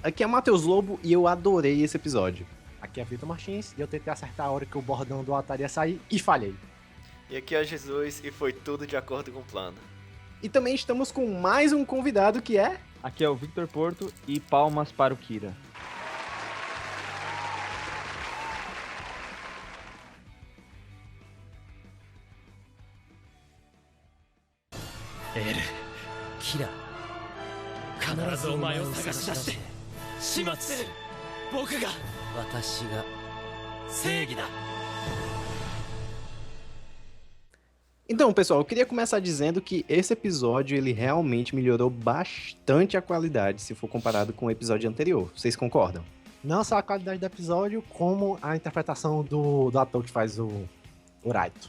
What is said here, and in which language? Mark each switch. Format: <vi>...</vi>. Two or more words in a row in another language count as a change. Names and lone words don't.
<pt>Aqui é o Matheus Lobo e eu adorei esse episódio. Aqui é Vitor Martins e eu tentei acertar a hora que o bordão do Atari ia sair e falhei. E aqui é o Jesus e foi tudo de acordo com o plano. E também estamos com mais um convidado que é... Aqui é o Victor Porto e palmas para o Kira.</pt> <ja>Kira, 必ずお前を探し出して始末する。僕が私が正義だ。</ja> <pt>Então, pessoal, eu queria começar dizendo que esse episódio ele realmente melhorou bastante a qualidade se for comparado com o episódio anterior. Vocês concordam? Não só a qualidade do episódio, como a interpretação do ator que faz o Raito.</pt>